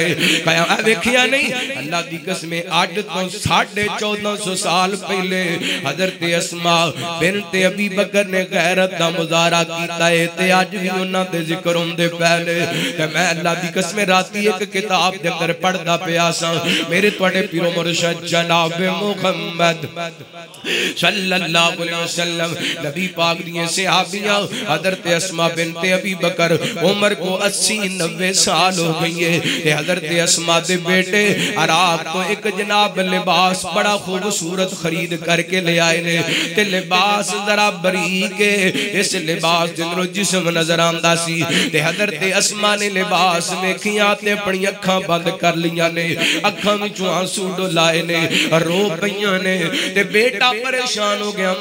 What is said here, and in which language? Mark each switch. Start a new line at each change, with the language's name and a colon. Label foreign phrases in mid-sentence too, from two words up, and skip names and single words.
Punjabi: کیا ویکھیا نہیں اللہ دی قسمیں اج تو 1450 سال پہلے حضرت اسما بنت ابی بکر نے غیرت دا مظاہرہ کیتا ہے تے اج بھی انہاں دے ذکر ہندے پئے نے. تے میں اللہ دی قسمیں راتی ایک کتاب دے اندر پڑھدا پیا سا، میرے تہاڈے پیرو مرشد جناب محمد
Arabic: صلى الله عليه وسلم
Punjabi: नबी پاک دی صحابیاں حضرت اسما بنت ابی بکر عمر کو 80-90 سال ہو گئی ہے تے حضرت اسما دے بیٹے عرب تو ایک جناب لباس بڑا خوبصورت خرید کر کے لے آئے نے تے لباس ذرا باریک ہے، اس لباس دے اندروں جسم نظر آندا سی تے حضرت اسما نے لباس ویکھیا تے اپنی اکھاں بند کر لیاں نے، اکھاں وچوں آنسو ڈولائے نے، رو پئیاں نے تے بیٹا پریشان ہو گیا.